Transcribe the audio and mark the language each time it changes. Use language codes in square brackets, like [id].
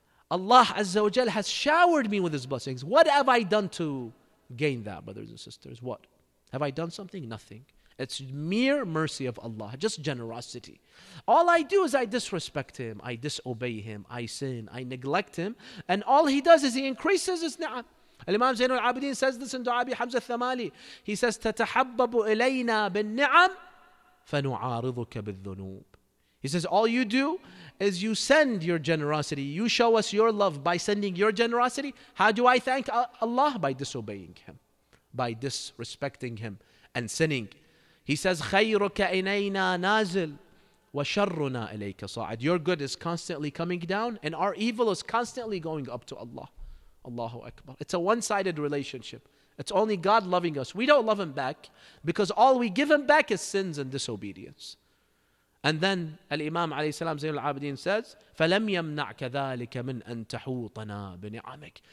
[en] Allah Azza wa Jal has showered me with His blessings. What have I done to gain that, brothers and sisters? What? Have I done something? Nothing. It's mere mercy of Allah, just generosity. All I do is I disrespect Him, I disobey Him, I sin, I neglect Him, and all He does is He increases His ni'am. Al-Imam Zainul Abidin says this in Dua Abi Hamza Thamali. He says, [ar] تَتَحَبَّبُ إِلَيْنَا بِالنِّعَمْ فَنُعَارِضُكَ بِالذُّنُوبِ. [en] He says, all you do is you send your generosity. You show us your love by sending your generosity. How do I thank Allah? By disobeying Him, by disrespecting Him and sinning. He says, [ar] خَيْرُكَ إِلَيْنَا نَازِلٌ وَشَرُّنَا إِلَيْكَ صَاعِدٌ. [en] Your good is constantly coming down and our evil is constantly going up to Allah. Allahu Akbar. It's a one-sided relationship. It's only God loving us. We don't love Him back because all we give Him back is sins and disobedience. And then Al-Imam alayhi salam Zayn al-Abidin says, [ar] فَلَمْ يَمْنَعْكَ ذَلِكَ مِنْ أَن تَحُوطَنَا بِنِعَمِكَ.